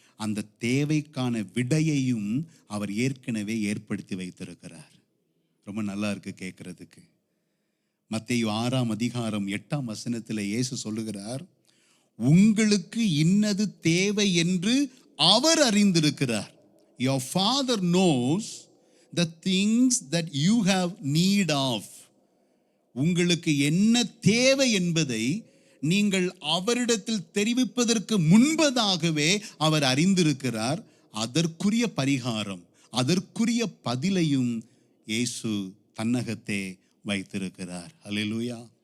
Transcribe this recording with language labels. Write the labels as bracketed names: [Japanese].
[Tamil] அந்த தேவைக்கான விடையையும் அவர் ஏற்கனவே ஏற்படுத்தி வைத்திருக்கிறார். ரொம்ப நல்லா இருக்கு கேட்கறதுக்கு. மத்தேயு 6:8 இயேசு சொல்லுகிறார், உங்களுக்கு இன்னது தேவை என்று அவர் அறிந்திருக்கிறார். [English] Your father knows the things that you have need of. [Tamil] உங்களுக்கு என்ன தேவை என்பதை நீங்கள் அவரிடத்தில் தெரிவிப்பதற்கு முன்பதாகவே அவர் அறிந்திருக்கிறார். அதற்குரிய பரிகாரம், அதற்குரிய பதிலையும் இயேசு தன்னகத்தே வைத்திருக்கிறார். அல்லேலூயா.